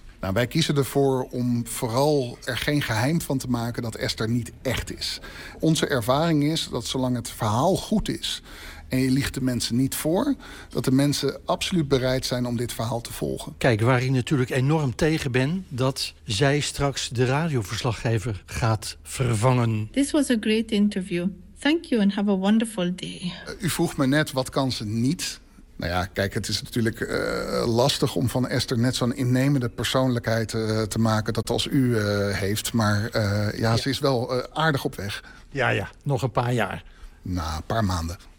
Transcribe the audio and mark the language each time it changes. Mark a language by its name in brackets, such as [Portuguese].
[Dutch] Nou, wij kiezen ervoor om vooral er geen geheim van te maken dat Esther niet echt is. Onze ervaring is dat zolang het verhaal goed is en je liegt de mensen niet voor, dat de mensen absoluut bereid zijn om dit verhaal te volgen. Kijk, waar ik natuurlijk enorm tegen ben, dat zij straks de radioverslaggever gaat vervangen. [English] This was a great interview. Thank you and have a wonderful day. [Dutch] U vroeg me net, wat kan ze niet? Nou ja, kijk, het is natuurlijk lastig om van Esther net zo'n innemende persoonlijkheid te maken dat als u heeft. Maar ja, ze is wel aardig op weg. Ja, ja, nog een paar jaar. Nou, een paar maanden.